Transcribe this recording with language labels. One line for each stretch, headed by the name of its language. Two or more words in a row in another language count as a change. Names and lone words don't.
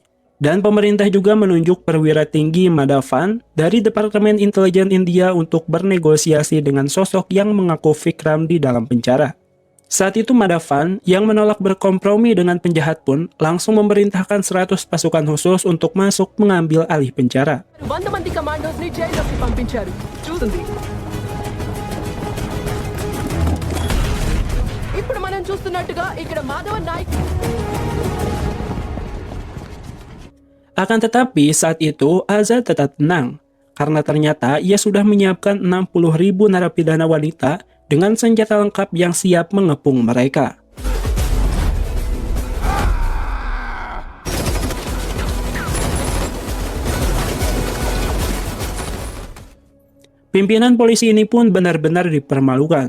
Indonesian: Dan pemerintah juga menunjuk perwira tinggi Madhavan dari Departemen Intelijen India untuk bernegosiasi dengan sosok yang mengaku Vikram di dalam penjara. Saat itu Madhavan yang menolak berkompromi dengan penjahat pun langsung memerintahkan 100 pasukan khusus untuk masuk mengambil alih penjara.
Telugu: 100 మంది కమాండోస్ ని జైల్లోకి పంపించారు. చూస్తుంది. ఇప్పుడు మనం చూస్తున్నట్టుగా ఇక్కడ మాధవన్ నాయక్.
Indonesian: Akan tetapi saat itu Azad tetap tenang, karena ternyata ia sudah menyiapkan 60.000 narapidana wanita dengan senjata lengkap yang siap mengepung mereka. Pimpinan polisi ini pun benar-benar dipermalukan.